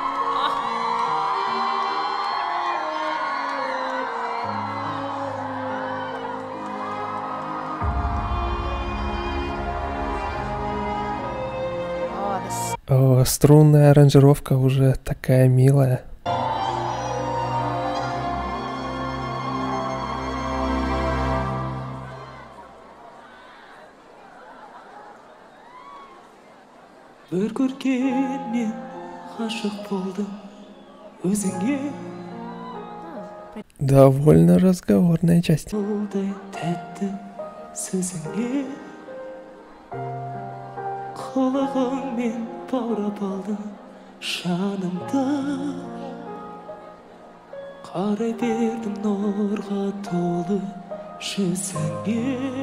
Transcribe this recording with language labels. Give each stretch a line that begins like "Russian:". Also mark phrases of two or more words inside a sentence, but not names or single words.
Russian: О, струнная аранжировка уже такая милая.
Kazakh: Бір көргеннен ғашық болдым өзіңе.
Russian: Довольно разговорная часть.
Kazakh: Болдай тәтті сөзіңе. Қылығыңмен баурап алдың жанымды. Қарай бердім нұрға толы жүзіңе.